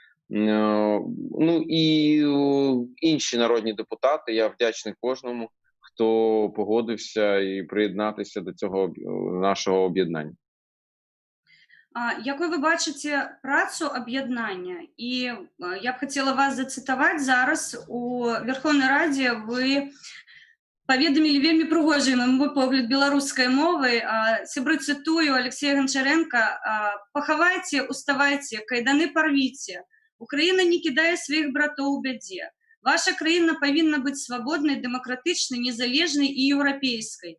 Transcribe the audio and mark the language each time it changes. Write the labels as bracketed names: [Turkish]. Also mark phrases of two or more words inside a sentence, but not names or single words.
[Ukrainian] Ну і інші народні депутати, я вдячний кожному, хто погодився і приєднатися до цього нашого об'єднання. Якою ви бачите працу об'єднання? І я б хотіла вас зацитувати зараз. У Верховній Раді ви [Belarusian] паведамілі вельмі прыгожай, на мой погляд, беларускай мовай. Сябры цытую Алексея Гончаренка: «Пахавайце, уставайце, кайданы парвіце. Украіна не кідае сваіх братоў у бядзе. Ваша краіна павінна быць свабоднай, дэмакратычнай, незалежнай і еўрапейскай.